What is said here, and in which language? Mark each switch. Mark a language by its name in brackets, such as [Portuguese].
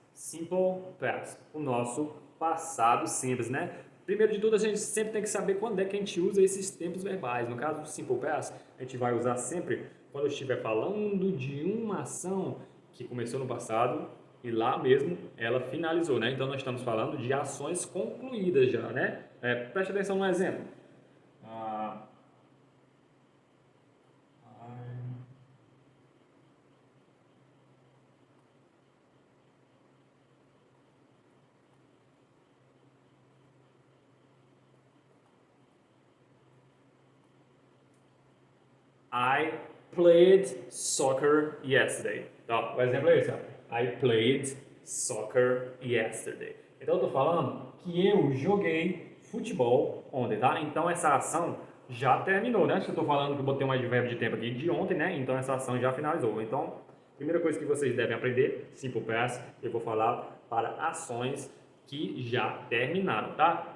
[Portuguese] Simple Past, o nosso passado simples, Primeiro de tudo, a gente sempre tem que saber quando é que a gente usa esses tempos verbais. No caso do Simple Past, a gente vai usar sempre quando eu estiver falando de uma ação que começou no passado e lá mesmo ela finalizou, Então nós estamos falando de ações concluídas já, preste atenção no exemplo. [English] Ah, I played soccer yesterday. [Portuguese] Então, o exemplo é esse, ó. [English] I played soccer yesterday. [Portuguese] Então eu estou falando que eu joguei futebol ontem, tá? Então essa ação já terminou, Se eu estou falando que eu botei um advérbio de tempo aqui de ontem, Então essa ação já finalizou. Então, primeira coisa que vocês devem aprender, simple past, eu vou falar para ações que já terminaram, tá?